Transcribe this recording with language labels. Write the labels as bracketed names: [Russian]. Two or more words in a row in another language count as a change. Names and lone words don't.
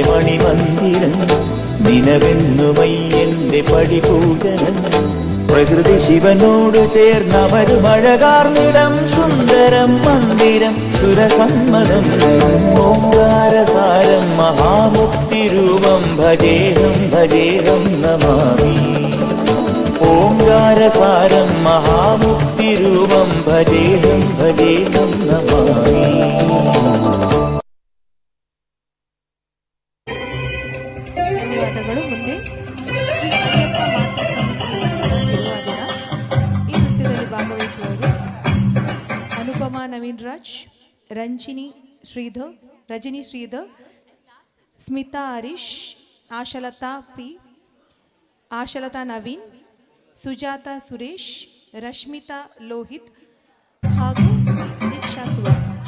[Malayalam] മണിമന്ദിരം നിനവെന്നുമയ്യന്റെ പടിപൂജനം പ്രകൃതി ശിവനോട് ചേർന്നവരുമഴകാർന്നിടം സുന്ദരം മന്ദിരം സുരസമ്മതം ഓംകാരസാരം മഹാമുക്തിരൂപം ഭജേഹം ഭജേഹം [Sanskrit] നമാമി ഓംകാരസാരം മഹാമുക്തിരൂപം ഭജേഹം ഭജേഹം നമാമി [Kannada] ಧನ್ಯವಾದಗಳು. ಮುಂದೆ ಶ್ರೀ ಅಯ್ಯಪ್ಪ ಮಾತಾ ಸಮಿತಿ ತಿರುವಾದಿನ ಈ ನೃತ್ಯದಲ್ಲಿ ಭಾಗವಹಿಸುವವರು ಅನುಪಮಾ ನವೀನ್ ರಾಜ್, ರಜನಿ ಶ್ರೀಧರ್, ಸ್ಮಿತಾ ಹರೀಶ್, ಆಶಲತಾ ನವೀನ್, ಸುಜಾತಾ ಸುರೇಶ್, ರಶ್ಮಿತಾ ಲೋಹಿತ್ ಹಾಗೂ ದೀಕ್ಷಾ ಸುವರ್ಣ.